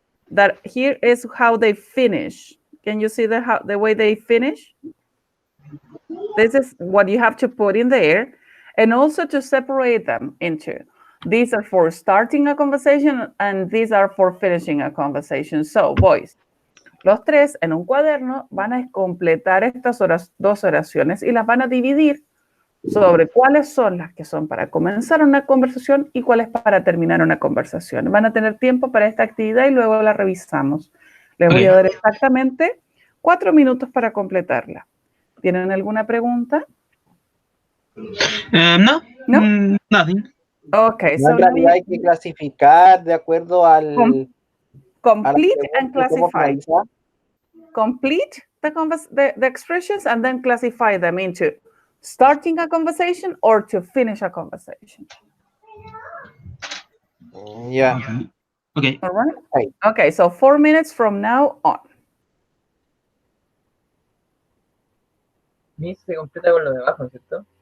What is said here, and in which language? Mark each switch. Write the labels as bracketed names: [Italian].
[English] That here is how they finish. Can you see the way they finish? This is what you have to put in there, and also to separate them into. These are for starting a conversation, and these are for finishing a conversation. [Spanish] So, boys, los tres en un cuaderno van a completar estas dos oraciones y las van a dividir sobre cuáles son las que son para comenzar una conversación y cuáles para terminar una conversación. Van a tener tiempo para esta actividad y luego la revisamos. Les voy a dar exactamente 4 minutos para completarla. ¿Tienen alguna pregunta? No. No. [English] Nothing. Okay, [Spanish] No, en realidad hay que clasificar de acuerdo al... [English] complete and [Spanish] ¿Cómo [English] classify. [Spanish] finalizar? [English] Complete the expressions and then classify them into starting a conversation or to finish a conversation. Yeah. Okay. All right? Right. Okay, so 4 minutes from now on. [Spanish] Miss se completa con lo de abajo, ¿cierto?